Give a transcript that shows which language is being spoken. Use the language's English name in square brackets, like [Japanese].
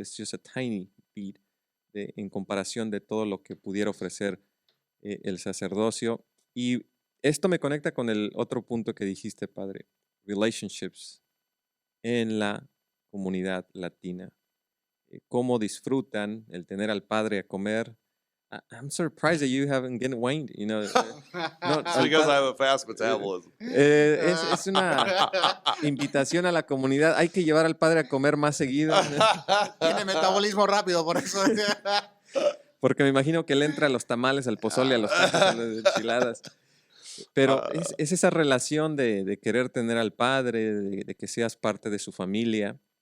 [Spanish] Es [English] just a tiny bit [Spanish] en comparación de todo lo que pudiera ofrecer el sacerdocio. Y esto me conecta con el otro punto que dijiste, padre, relationships en la comunidad latina. Cómo disfrutan el tener al padre a comer. [English] I'm surprised that you haven't gained weight, you know. No, It's because I have a fast metabolism. [Spanish] Es una invitación a la comunidad. Hay que llevar al padre a comer más seguido. Tiene metabolismo rápido, por eso. Porque me imagino que le entra a los tamales, al pozole, a los tacos, a las enchiladas. Pero es esa relación de querer tener al padre, de que seas parte de su familia.